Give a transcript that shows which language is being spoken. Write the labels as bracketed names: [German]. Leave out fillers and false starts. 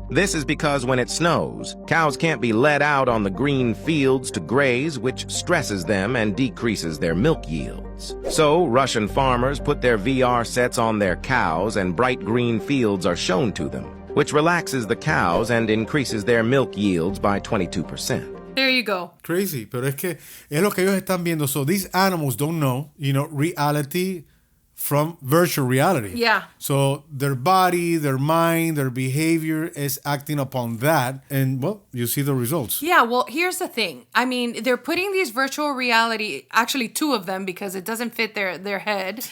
[English] This is because when it snows, cows can't be let out on the green fields to graze, which stresses them and decreases their milk yields. So, Russian farmers put their VR sets on their cows, and bright green fields are shown to them, which relaxes the cows and increases their milk yields by 22%. There you go. Crazy, [Spanish] pero es lo que ellos están viendo. [English] So these animals don't know, reality from virtual reality. Yeah. So their body, their mind, their behavior is acting upon that. And, well, you see the results. Yeah, well, here's the thing. I mean, they're putting these virtual reality, actually two of them, because it doesn't fit their head.